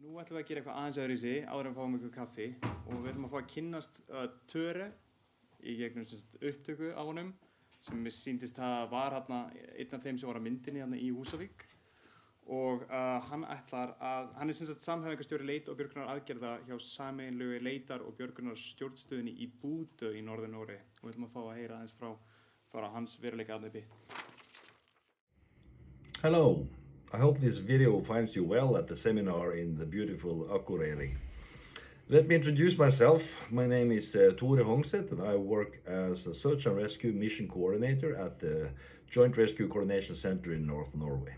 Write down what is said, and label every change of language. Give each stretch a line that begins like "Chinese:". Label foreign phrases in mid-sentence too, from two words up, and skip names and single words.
Icelandic: ætlum við að gera eitthvað aðeins öðruvísi áður en fáum ykkur kaffi og við ætlum að fá að kynnast Töre í gegnum upptöku á honum sem mér sýndist að var einn af þeim sem var á myndinni í Húsavík og hann er samhæfingarstjóri leit og björgunaraðgerða hjá Sameiginlegu leitar og björgunarstjórnstöðinni í Bodø í Norður Noreg og við ætlum að fá að heyra aðeins frá hans veruleika uppi.
English: Hello. I hope this video finds you well at the seminar in the beautiful Akureyri. Let me introduce myself. My name is Hongset and I work as a search and rescue mission coordinator at the Joint Rescue Coordination Center in North Norway.